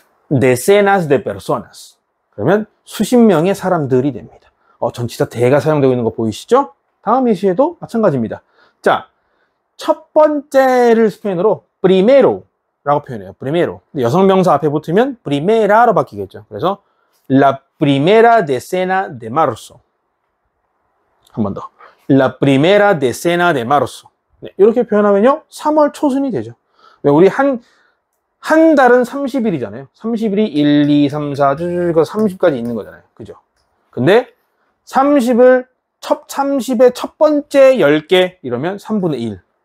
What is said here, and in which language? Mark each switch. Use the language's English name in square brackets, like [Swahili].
[Spanish] decenas de personas. [Korean] 그러면 수십 명의 사람들이 됩니다. 전치사 대가 사용되고 있는 거 보이시죠? 다음 예시에도 마찬가지입니다. 자, 첫 번째를 스페인어로 primero라고 표현해요. [Spanish] primero. [Korean] 여성 명사 앞에 붙으면 primera로 바뀌겠죠. [Spanish] 그래서 la primera decena de marzo. [Korean] 한 번 더. [Spanish] La primera decena de marzo. [Korean] 네, 이렇게 표현하면요. 3월 초순이 되죠. 우리 한 달은 30일이잖아요. 30일이 1, 2, 3, 4, 30까지 있는 거잖아요. 그죠? 근데 30의 첫 번째 10개 이러면 3분의 1.